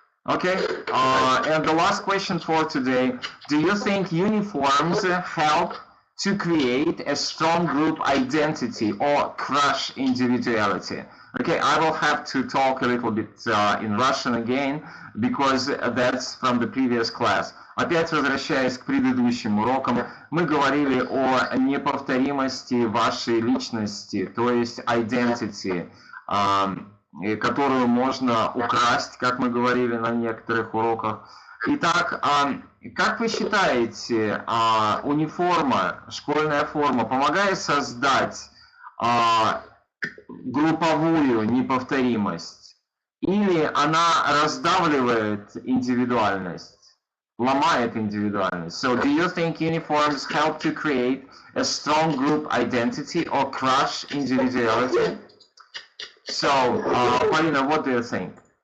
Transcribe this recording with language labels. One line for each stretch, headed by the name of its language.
English: Okay, and the last question for today. Do you think uniforms help to create a strong group identity or crush individuality? Okay, I will have to talk a little bit in Russian again, because that's from the previous class.
Russian: Опять возвращаясь к предыдущим урокам, мы говорили о неповторимости вашей личности, то есть identity, которую можно украсть, как мы говорили на некоторых уроках. Итак, как вы считаете, униформа, школьная форма помогает создать групповую неповторимость, или она раздавливает индивидуальность, ломает индивидуальность?
English: So, do you think uniforms help to create a strong group identity or crush individuality? So, Polina, what do you think?